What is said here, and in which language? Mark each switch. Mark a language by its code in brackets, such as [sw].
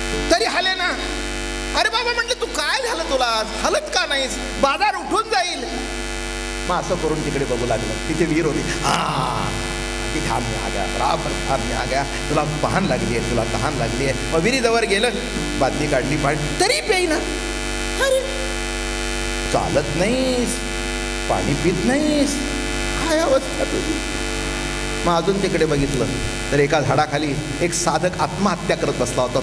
[mr] तरी हाले ना. अरे बाबा म्हटलं, तू काय झालं तुला? हलत का नाहीस? बाजार उठून जाईल. मग असं करून तिकडे बघू लागलं. तिथे विहीर होती. [hi] ध्यान में आ गया, बराबर ध्यान में आ गया. [mr] तुला तहान लागली आहे, तुला तहान लागली आहे. मग विहिरीजवळ गेलं, बादली काढली, पाणी तरी पेईना. अरे चालत नाहीस, पाणी पित नाहीस, काय अवस्था तुझी? मग अजून तिकडे बघितलं तर एका झाडाखाली एक साधक आत्महत्या करत बसला होता.